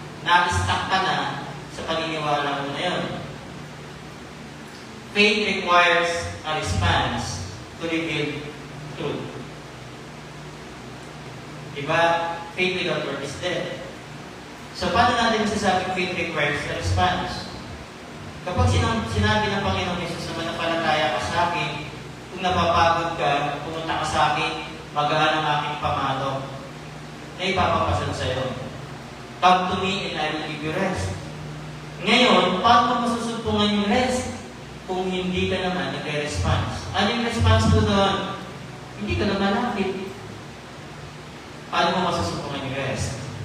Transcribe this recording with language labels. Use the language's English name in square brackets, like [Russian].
[Filipino] Na-stuck ka na sa paniniwala mo na yun. [English] Faith requires a response to reveal truth. Diba? Faith without work is dead. [Filipino] So, paano natin masasabing [English] faith requires a response? [Filipino] Kapag sinabi ng Panginoong Jesus na manampalataya ka sa akin, kung napapagod ka, pumunta ka sa akin, magaan ang aking pamato, na ipapapasal sa'yo. [English] Come to me and I will give you rest. [Filipino] Ngayon, paano mo masusumpungan yung rest? Kung hindi ka naman nagre-response. Ano yung response mo doon? Hindi ka naman malapit. Paano mo masusumpungan yung rest?